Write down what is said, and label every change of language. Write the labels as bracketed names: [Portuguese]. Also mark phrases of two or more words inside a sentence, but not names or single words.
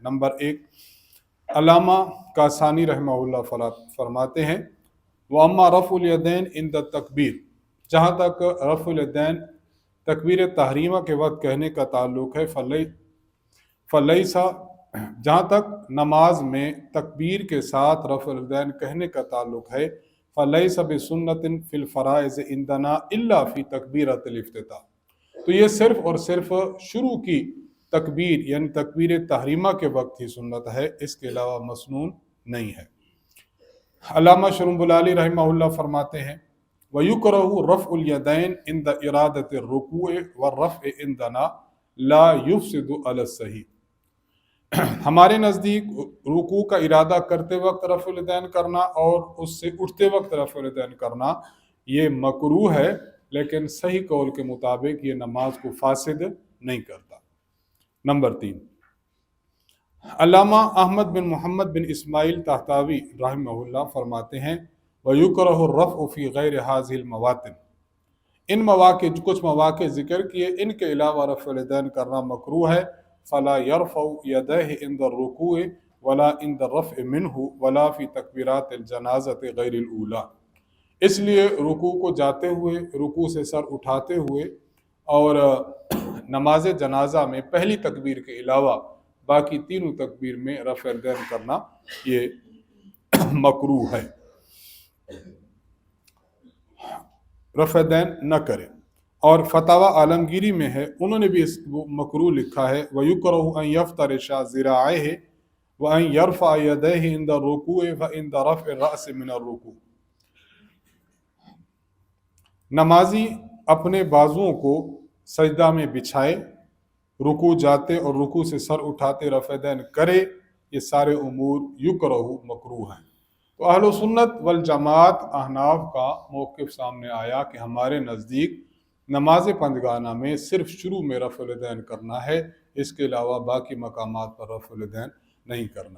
[Hindi] नंबर 1 अल्लामा कासानी रहमहुल्लाह फरमाते हैं [Arabic] وأما رفع اليدين عند التكبير, [Hindi] जहाँ तक रफ़ुल यदैन तकबीर तहरीमा के वक्त कहने का ताल्लुक़ है, फ़लैसा, जहाँ तक नमाज में तकबीर के साथ रफ़ुल यदैन कहने का ताल्लुक़ है, [Arabic] فليس بسنة في الفرائض عندنا إلا في تكبيرة الافتتاح. [Hindi] तो ये सिर्फ़ और सिर्फ शुरू की तकबीर यानी तकबीर तहरीमा के वक्त ही सुन्नत है, इसके अलावा मसनून नहीं है। [Arabic] अल्लामा शरुम्बुलाली रहमहुल्लाह फरमाते हैं ويكره رفع اليدين عند إرادة الركوع والرفع عندنا لا يفسد على الصحيح. [Hindi] हमारे नज़दीक रुकू का इरादा करते वक्त रफ़ुल यदैन करना और उससे उठते वक्त रफ़ुल यदैन करना ये मकरूह है, लेकिन सही कौल के मुताबिक ये नमाज को फासिद नहीं करता। नंबर 3 अल्लामा अहमद बिन मोहम्मद बिन इस्माइल तहतावी रहमहुल्लाह फरमाते हैं [Arabic] ويكره الرفع في غير هذه المواطن, [Hindi] इन मवाक़े कुछ मवाक़े ज़िक्र किए, इनके अलावा रफ़ुल यदैन करना मकरूह है। [Arabic] فلا يرفع يديه عند الركوع ولا عند الرفع منه ولا في تكبيرات الجنازة غير الأولى. [Hindi] इसलिए रुकू को जाते हुए, रुकू से सर उठाते हुए और नमाज जनाजा में पहली तकबीर के अलावा बाकी तीनों तकबीर में रफ़ यदैन करना ये मकरूह है। रफ़ दैन न करे। और फतावा आलमगीरी में है, उन्होंने भी इस मकरूह लिखा है, [Arabic] ويكره أن يفترش ذراعيه وأن يرفع يديه عند الركوع وعند رفع الرأس من الركوع. [Hindi] नमाजी अपने बाजुओं को सजदा में बिछाए, रुकू जाते और रुकू से सर उठाते रफ़ दैन करे, ये सारे उमूर युकरहु मकरूह हैं। तो अहले सुन्नत वल जमात अहनाफ का मौक़िफ़ सामने आया कि हमारे नज़दीक नमाज पंजगाना में सिर्फ शुरू में रफ़ुल दैन करना है, इसके अलावा बाकी मकामात पर रफ़ुल दैन नहीं करना।